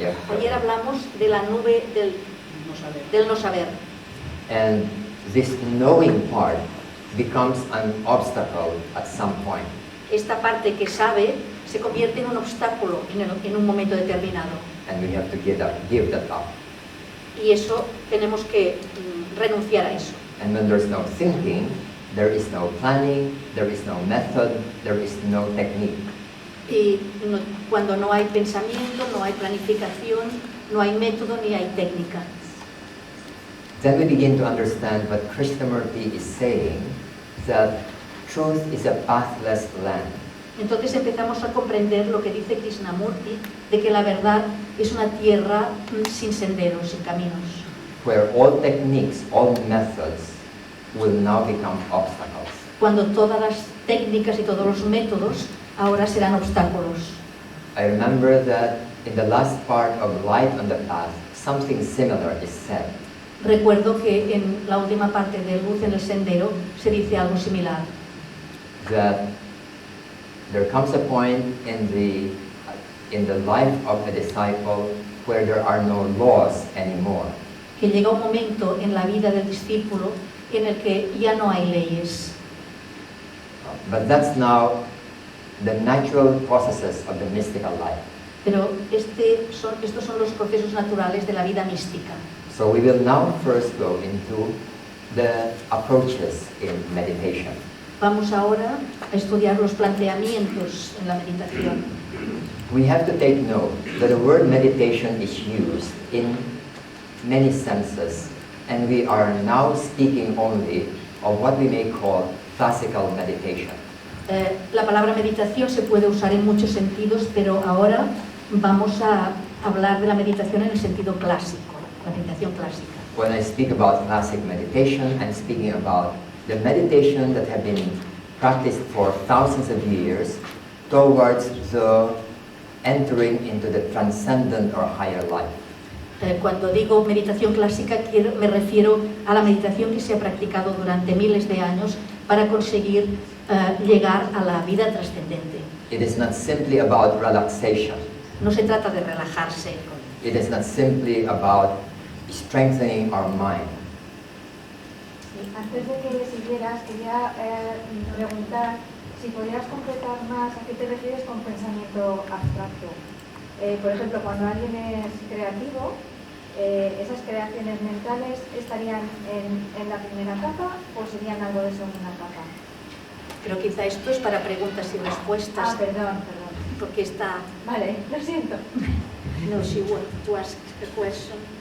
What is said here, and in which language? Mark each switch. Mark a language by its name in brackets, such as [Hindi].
[Spanish] Ayer hablamos de la nube del no saber. [English] And this knowing part becomes an obstacle at some point. [Spanish] Esta parte que sabe se convierte en un obstáculo en un momento determinado. [English] And we have to give that up. [Spanish] Y eso tenemos que renunciar a eso. [English] And when there's no thinking, there is no planning, there is no method, there is no technique. [Spanish] Y cuando no hay pensamiento, no hay planificación, no hay método ni hay técnica. [English] Then we begin to understand what Krishnamurti is saying, that truth is a pathless land. [Spanish] Entonces empezamos a comprender lo que dice Krishnamurti, de que la verdad es una tierra sin senderos, sin caminos. [English] Where all techniques, all methods will now become obstacles. [Spanish] Cuando todas las técnicas y todos los métodos ahora serán obstáculos. [English] I remember that in the last part of Light on the Path, something similar is said. [Spanish] Recuerdo que en la última parte de Luz en el Sendero se dice algo similar. [English] That there comes a point in the life of a disciple where there are no laws anymore. [Spanish] Que llega un momento en la vida del discípulo en el que ya no hay leyes. [English] But that's now the natural processes of the mystical life. [Spanish] Pero estos son los procesos naturales de la vida mística. [English] So we will now first go into the approaches in meditation. [Spanish] Vamos ahora a estudiar los planteamientos en la meditación. [English] We have to take note that the word meditation is used in many senses, and we are now speaking only of what we may call classical meditation. [Spanish] La palabra meditación se puede usar en muchos sentidos, pero ahora vamos a hablar de la meditación en el sentido clásico, la meditación clásica. [English] When I speak about classic meditation, I'm speaking about the meditation that have been practiced for thousands of years towards the entering into the transcendent or higher life. [Spanish] Cuando digo meditación clásica me refiero a la meditación que se ha practicado durante miles de años para conseguir llegar a la vida trascendente. [English] It is not simply about relaxation. [Spanish] No se trata de relajarse. [English] It is not simply about strengthening our mind. [Spanish] Antes de que siguieras, quería preguntar si podrías completar más a qué te refieres con pensamiento abstracto. Por ejemplo, cuando alguien es creativo, ¿esas creaciones mentales estarían en la primera capa o serían algo de segunda capa? Pero quizá esto es para preguntas y respuestas. Perdón. Porque está... Vale, lo siento. [English] No, she wanted to ask a question.